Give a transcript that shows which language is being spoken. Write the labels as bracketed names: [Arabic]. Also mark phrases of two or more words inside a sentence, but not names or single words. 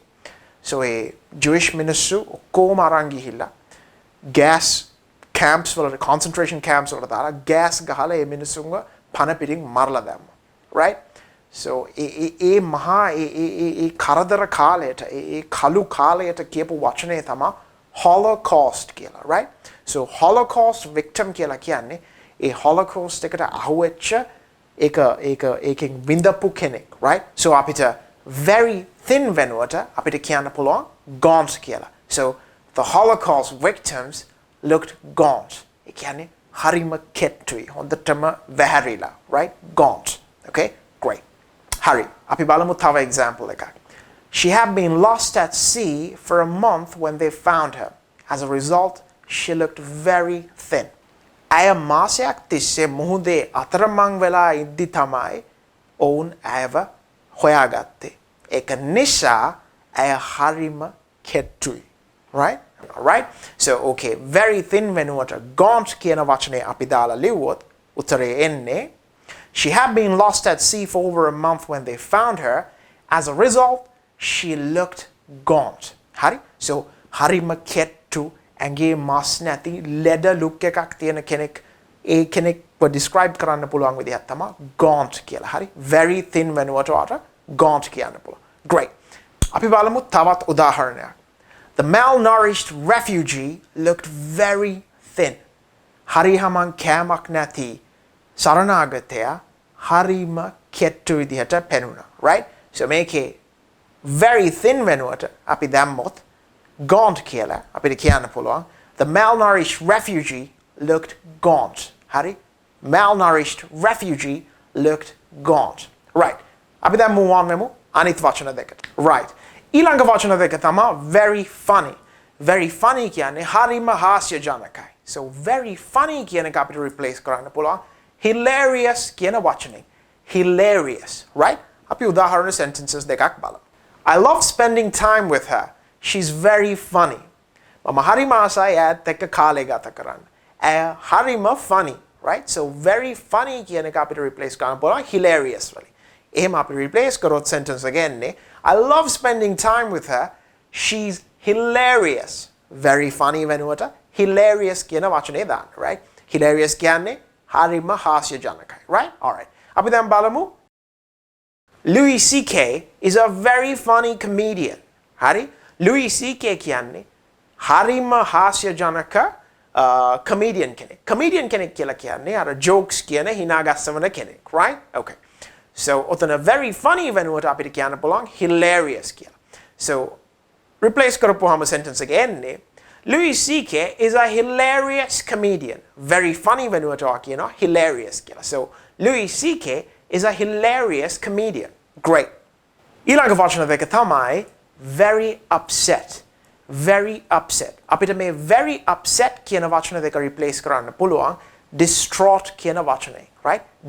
[Sinhala] So ඒ Jewish මිනිස්සු ඔක්කොම අරන් ගිහිල්ලා [English] gas camps [Sinhala] වල [English] concentration camps [Sinhala] වලට දාලා gas ගහලා ඒ මිනිස්සුන්ව පන පිටින් මරලා දැම්මා. Right? So ඒ මහා ඒ කරදර කාලයට ඒ කළු කාලයට කියපු වචනේ තමයි Holocaust කියලා. Right? So [English] Holocaust victim [Sinhala] කියලා කියන්නේ ඒ Holocaust එකට අහුවෙච්ච ඒකෙන් විඳපු කෙනෙක්. Right? So අපිට [English] very thin [Sinhala] වෙනුවට අපිට කියන්න පුළුවන් gaunt කියලා. [English] So the Holocaust victims looked gaunt. [Sinhala] ඒ කියන්නේ හරිම කෙට්ටුයි. හොඳටම වැහැරිලා. [English] Right? Gaunt. Okay? Great. [Sinhala] හරි. අපි බලමු තව example එකක්. [English] She had been lost at sea for a month when they found her. As a result, she looked very thin. [Sinhala] ඇය මාසයක් තිස්සේ මුහුදේ අතරමං වෙලා ඉද්දි තමයි ඔවුන් ඇයව හොයාගත්තේ. ඒක නිසා ඇය හරිම කෙට්ටුයි. [English] Right? Right? So okay, very thin [Sinhala] වෙනුවට gaunt කියන වචනේ අපි දාලා ලිව්වොත් උත්තරේ එන්නේ [English] She had been lost at sea for over a month when they found her. As a result, she looked gaunt. [Sinhala] හරි? So හරිම කෙට්ටු ඇඟේ මස් නැති ලෙඩ look එකක් තියෙන කෙනෙක් ඒ කෙනෙක්ව describe කරන්න පුළුවන් විදිහක් තමයි gaunt කියලා. හරි? [English] Very thin [Sinhala] වෙනුවට ඔයාට gaunt කියන්න පුළුවන්. Great. අපි බලමු තවත් උදාහරණයක්. [English] The malnourished refugee looked very thin. [Sinhala] හරි හමන් කෑමක් නැති සරණාගතයා හරිම කෙට්ටු විදිහට පෙනුණා. [English] Right? So [Sinhala] මේකේ [English] very thin [Sinhala] වෙනුවට අපි දැම්මොත් gaunt කියලා අපිට කියන්න පුළුවන්. [English] The malnourished refugee looked gaunt. [Sinhala] Hari? [English] Malnourished refugee looked gaunt. Right. [Sinhala] අපි දැන් [English] move on [Sinhala] වෙමු අනිත් වචන දෙකට. Right. ඊළඟ වචන දෙක තමයි [English] very funny. Very funny [Sinhala] කියන්නේ හරිම හාස්‍යජනකයි. [English] So very funny [Sinhala] කියන එක අපිට replace කරන්න පුළුවන් hilarious කියන වචනේ. [English] Hilarious, right? [Sinhala] අපි උදාහරණ sentences දෙකක් බලමු. [English] I love spending time with her. She's very funny. [Sinhala] මම හරිම ආසයි ඈත් එක්ක කාලය ගත කරන්න. ඇය හරිම [English] funny, right? So very funny [Sinhala] කියන එක අපිට replace කරන්න පුළුවන් hilarious වලින්. එහෙම අපි [English] replace කරොත් sentence again I love spending time with her. She's hilarious. Very funny වෙනුවට hilarious [Sinhala] කියන වචනේ දාන්න, [English] right? [Sinhala] Hilarious කියන්නේ හරිම හාස්‍යජනකයි, [English] right? All right. [Sinhala] අපි දැන් බලමු [English] Louis CK is a very funny comedian. හරි? [Sinhala] Louis CK කියන්නේ හරිම හාස්‍යජනක comedian කෙනෙක්. Comedian කෙනෙක් කියලා කියන්නේ අර jokes කියන hina ගස්සවන කෙනෙක්, [English] right? Okay. [Sinhala] So ඔතන [English] very funny [Sinhala] වෙනුවට අපිට කියන්න පුළුවන් hilarious කියලා. [English] So replace කරපුවාම sentence [Sinhala] එක එන්නේ [English] Louis CK is a hilarious comedian. Very funny [Sinhala] වෙනුවට කියනවා hilarious කියලා. [English] So Louis CK is a hilarious comedian. Great. [Sinhala] ඊළඟ වචන දෙක තමයි [English] very upset. Very upset. [Sinhala] අපිට මේ [English] very upset [Sinhala] කියන වචන දෙක replace කරන්න පුළුවන් distraught කියන වචනේ, right?